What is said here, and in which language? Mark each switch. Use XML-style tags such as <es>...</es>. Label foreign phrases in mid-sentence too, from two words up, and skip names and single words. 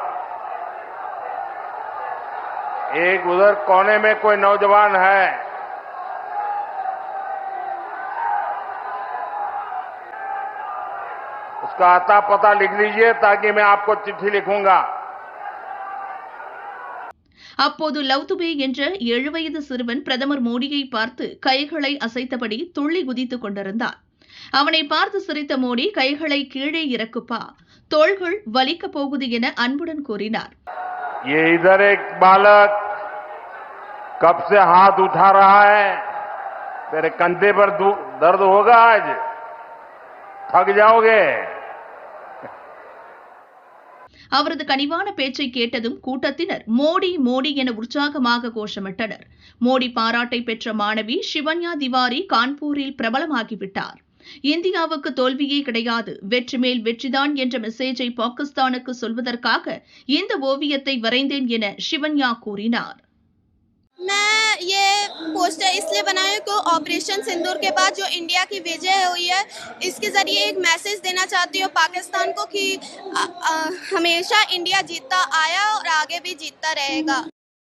<hi>एक उधर कोने में कोई नौजवान है, उसका अता पता लिख लीजिए ताकि मैं आपको चिट्ठी लिखूंगा.</hi> <ta>அப்போது லவ்துபே என்ற 7 வயது சிறுவன் பிரதமர் மோடியை பார்த்து கைகளை அசைத்தபடி துள்ளி குதித்துக் கொண்டிருந்தார். அவனை பார்த்து சிரித்த மோடி கைகளை கீழே இறக்குப்பா, தோள்கள் வலிக்கப் போகுது என அன்புடன் கூறினார்.</ta> <hi>ये इधर एक बालक कब से हाथ उठा रहा है, तेरे कंधे पर दर्द होगा, आज थक जाओगे.</hi> <ta>அவரது கனிவான பேச்சை கேட்டதும் கூட்டத்தினர் மோடி மோடி என உற்சாகமாக கோஷமிட்டனர். மோடி பாராட்டை பெற்ற மாணவி ஷிவன்யா திவாரி கான்பூரில் பிரபலமாகிவிட்டார். இந்தியாவுக்கு தோல்வியே கிடையாது, வெற்றி மேல் வெற்றிதான் என்ற மெசேஜை பாகிஸ்தானுக்கு சொல்வதற்காக இந்த ஓவியத்தை வரைந்தேன் என ஷிவன்யா கூறினார்.</ta> <hi>मैं ये पोस्टर इसलिए बनाई हूँ कि ऑपरेशन सिंदूर के बाद जो इंडिया की विजय हुई है, इसके ज़रिए एक मैसेज देना चाहती हूँ पाकिस्तान को कि हमेशा इंडिया जीतता आया और आगे भी जीतता रहेगा.</hi>